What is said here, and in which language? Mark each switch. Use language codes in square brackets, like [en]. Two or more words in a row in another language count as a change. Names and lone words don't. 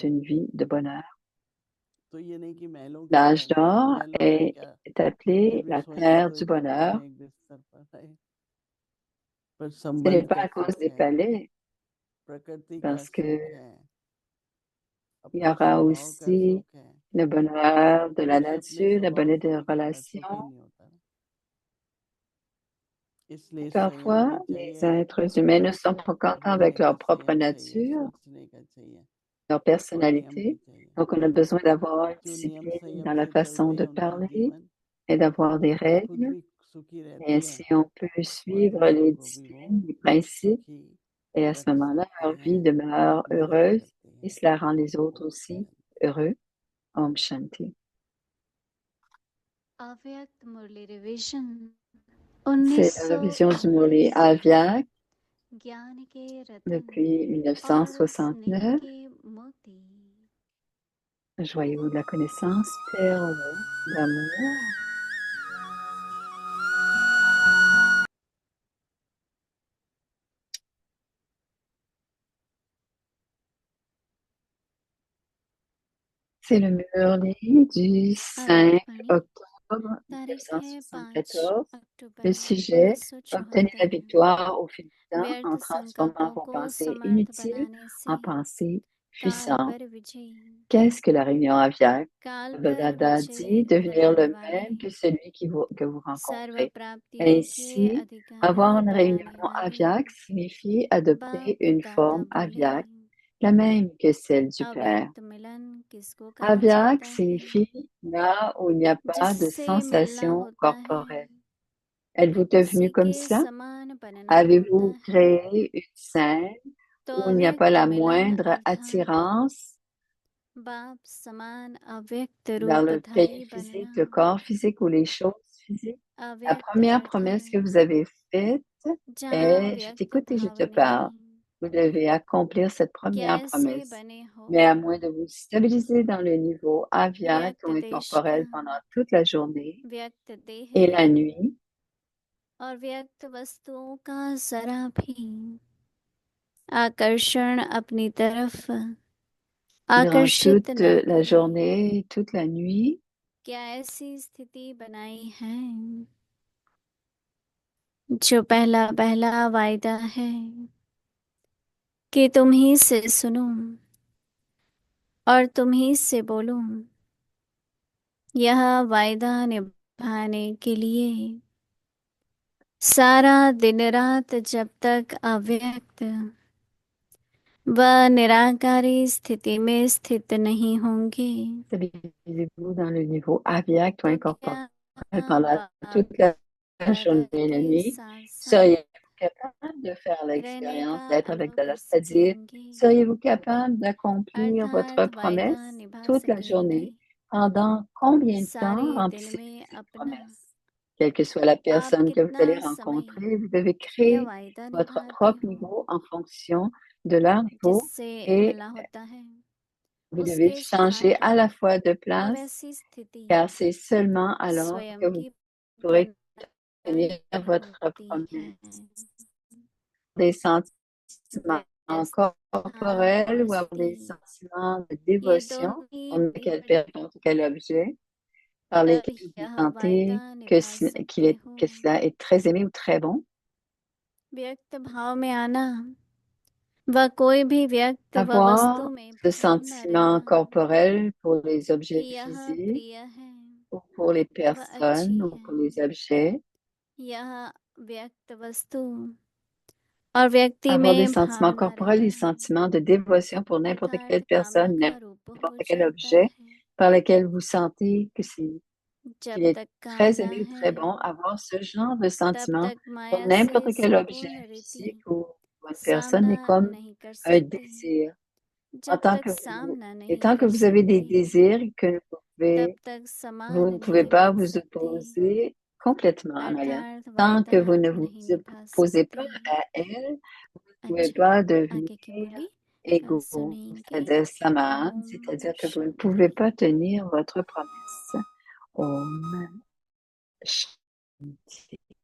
[hi] कहते हैं। [fr] une vie de bonheur. [hi] तो ये नहीं कि महलों की [fr] L'âge [hi] तरह, [fr] d'or [hi] महलों में [fr] est, [hi] क्या [fr] est appelé [hi] फिर भी [fr] la [hi] सोएंगे [fr] terre [hi] तो [fr] du [hi] एक कमरे [fr] bonheur. [hi] में एक बिस्तर पर रहे, पर [fr] Ce n'est [hi] संबंध [fr] pas [hi] का [fr] à cause [hi] सुख [fr] des [hi] है, [fr] palais, [hi] प्रकृति का [fr] parce [hi] सुख [fr] que [hi] है, [fr] il y [hi] अपने [fr] aura [hi] स्वभाव का [fr] aussi [hi] सुख है, [fr] le bonheur de la [hi] क्योंकि अपने [fr] nature, le [hi] स्वभाव [fr] bonheur [hi] से [fr] des [hi] भी कई बार सुख ही [fr] relations. [hi] नहीं होता। इसलिए संयम [fr] Parfois, [hi] भी [fr] les [hi] चाहिए, [fr] êtres humains ne sont pas contents [hi] बोलने [fr] avec [hi] का [fr] leur propre [hi] संयम चाहिए, [fr] nature, [hi] सोचने का चाहिए, [fr] leur [hi] और नियम भी [fr] personnalité. [hi] चाहिए। [fr] Donc, on a besoin d'avoir une [hi] जो नियम [fr] discipline [hi] संयम [fr] dans la [hi] से [fr] façon [hi] चलते हैं [fr] de [hi] उनका [fr] parler [hi] जीवन [fr] et d'avoir des [hi] खुद [fr] règles. [hi] भी सुखी [fr] Et [hi] रहती है [fr] ainsi, on peut [hi] और [fr] suivre [hi] दूसरों [fr] les [hi] को भी वो [fr] disciplines, les principes. [hi] सुखी [fr] Et à ce [hi] रख [fr] moment-là, [hi] सकते [fr] leur vie [hi] हैं, [fr] demeure [hi] मदद [fr] heureuse [hi] करते [fr] et [hi] हैं। [fr] cela rend les autres [hi] ओम [fr] aussi [hi] शांति। [fr] heureux. [hi] ओम शांति. अव्यक्त मुरली रिवीजन [fr] C'est la vision du Murli 1969 Avyak [hi] ज्ञान के रतन [fr] depuis [hi] और स्नेह [fr] 1969. [hi] के मोती [fr] Joyau de la connaissance, perle d'amour. C'est le Murli du 5 [hi] अभिवाणी [fr] octobre [hi] तारीख है 5 [fr] 1974. [hi] अक्टूबर [fr] Le sujet, obtenez la 1974। victoire au fil du temps [hi] व्यर्थ [fr] en transformant [hi] संकल्पों [fr] vos [hi] को [fr] pensées [hi] समर्थ [fr] inutiles [hi] बनाने से [fr] en pensées [hi] काल [fr] puissantes. [hi] पर विजयी [fr] Qu'est-ce que la réunion Avyak? [hi] काल पर Dada विजय [fr] dit devenir [hi] कराने [fr] le [hi] वाले [fr] même que celui que vous [hi] सर्व [fr] rencontrez. [hi] प्राप्तियों के [fr] Ainsi, [hi] अधिकारी [fr] avoir une réunion [hi] बनाने वाले [fr] Avyak signifie adopter [hi] बाप [fr] une [hi] दादा [fr] forme [hi] बोले [fr] Avyak, la même que celle du Père. [hi] अव्यक्त मिलन किसको कहा Avyak जाता है [fr] signifie là où il n'y a pas de [hi] जिससे मिलना [fr] sensation [hi] होता है [fr] corporelle. Êtes-vous devenu [hi] उसी [fr] comme [hi] के [fr] cela? [hi] समान बनना होता [fr] Avez-vous [hi] है [fr] créé une scène [hi] तो [fr] où il n'y a pas [hi] अव्यक्त [fr] la [hi] मिलन [fr] moindre [hi] अर्थात [fr] attirance [hi] बाप समान अव्यक्त [fr] vers le pays [hi] रूपधारी [fr] physique, [hi] बनना [fr] le corps physique ou les choses physiques? La [hi] अव्यक्त [fr] première [hi] अर्थ है [fr] promesse que vous avez faite [hi] जहाँ [fr] est, je [hi] व्यक्त [fr] t'écoute et je [hi] भाव [fr] te parle. [hi] नहीं [fr] Vous devez accomplir cette première [hi] कैसे [fr] promesse. [hi] बने हो [fr] Mais à moins de vous stabiliser dans le niveau aviaque [hi] व्यक्त [fr] ou [hi] देश का [fr] incorporel pendant toute la journée [hi] व्यक्त देह [fr] et [hi] का [fr] la nuit, [hi] और व्यक्त वस्तुओं का जरा भी आकर्षण अपनी तरफ [fr] durant [hi] आकर्षित [fr] toute [hi] न [fr] la [hi] करे [fr] journée et toute la nuit, [hi] क्या ऐसी स्थिति बनाई है जो पहला पहला वायदा है कि तुम ही से सुनूं और तुम ही से बोलूं यह वायदा निभाने के लिए सारा दिन रात जब तक अव्यक्त व निराकारी स्थिति में स्थित नहीं होंगे [fr] stabilisez-vous dans le niveau aviaque ou [hi] तो [fr] incorporel [hi] क्या [fr] pendant [hi] बाप [fr] toute la [hi] दादा [fr] journée et la [hi] के [fr] nuit. [hi] साथ साथ [fr] Seriez-vous capable de faire [hi] रहने [fr] l'expérience [hi] का [fr] d'être avec [hi] अनुभव [fr] Dada? C'est-à-dire, [hi] सीखेंगे [fr] seriez-vous capable d'accomplir votre [hi] अर्थात वायदा [fr] promesse [hi] निभा [fr] toute la [hi] सकेंगे [fr] journée? Pendant combien de temps [hi] सारे दिन [fr] remplissez-vous [hi] में [fr] cette [hi] अपना [fr] promesse? Quelle que soit la [hi] आप [fr] personne que vous [hi] कितना [fr] allez [hi] समय [fr] rencontrer, vous devez [hi] यह [fr] créer [hi] वायदा [fr] votre [hi] निभाते [fr] propre [hi] हो [fr] niveau en fonction de leur niveau [hi] जिससे [fr] et [hi] मिलना होता है [fr] Vous [hi] उसके [fr] devez changer [hi] स्थान [fr] à la [hi] पर [fr] fois de [hi] और [fr] place, [hi] ऐसी स्थिति [fr] car c'est seulement alors [hi] स्वयं [fr] que vous [hi] की [fr] pourrez [hi] बनाई [fr] tenir votre [hi] होती है। [fr] promesse. Des sentiments corporels ou avoir des sentiments de [hi] ये [fr] dévotion [hi] दोनों ही [fr] pour n'importe quel objet par [hi] तब [fr] lesquels vous [hi] यह [fr] sentez [hi] वायदा [fr] que, [hi] निभा सकते हो। [fr] que cela est très aimé ou très bon. [hi] व्यक्त भाव में आना, वह कोई भी व्यक्त व वस्तु [fr] Avoir [hi] में [fr] ce [hi] भ्रम न [fr] sentiment [hi] रहना [fr] corporel pour les [hi] कि [fr] objets [hi] यह [fr] physiques [hi] प्रिय है, [fr] ou pour les [hi] वह अच्छी [fr] personnes ou [hi] है। [fr] pour les objets. [hi] यह व्यक्त वस्तु और व्यक्ति [fr] Avoir des [hi] में [fr] sentiments [hi] भाव न [fr] corporels, des [hi] रहना [fr] sentiments de dévotion pour n'importe [hi] यथार्थ [fr] quelle [hi] कामना [fr] personne, [hi] का रूप हो [fr] n'importe quel [hi] जाता [fr] objet [hi] है। [fr] par lequel vous sentez que qu'il [hi] जब [fr] est [hi] तक [fr] très [hi] कामना [fr] aimé ou [hi] है [fr] très bon. Avoir ce genre de [hi] तब [fr] sentiment [hi] तक [fr] pour [hi] माया से [fr] n'importe quel objet [hi] संपूर्ण रीति [fr] physique ou une personne [hi] सामना [fr] est comme [hi] नहीं कर [fr] un [hi] सकती। [fr] désir. [hi] जब तक सामना [fr] Et [hi] नहीं [fr] tant que [hi] कर [fr] vous avez des [hi] सकती [fr] désirs que [hi] तब तक [fr] vous [hi] समान [fr] ne pouvez [hi] नहीं [fr] pas [hi] बन [fr] vous [hi] सकती, [fr] opposer complètement à Maya. [hi] अर्थात [fr] Tant que [hi] वायदा [fr] vous ne vous [hi] नहीं निभा [fr] opposez pas [hi] सकती। [fr] à elle, vous ne pouvez [hi] अच्छा, [fr] pas [hi] आगे की [fr] devenir [hi] बोली [fr] égaux, [hi] सुनेंगे। [fr] c'est-à-dire saman, [hi] ओम [fr] c'est-à-dire que vous ne pouvez pas tenir votre promesse. [hi] ओम शांति.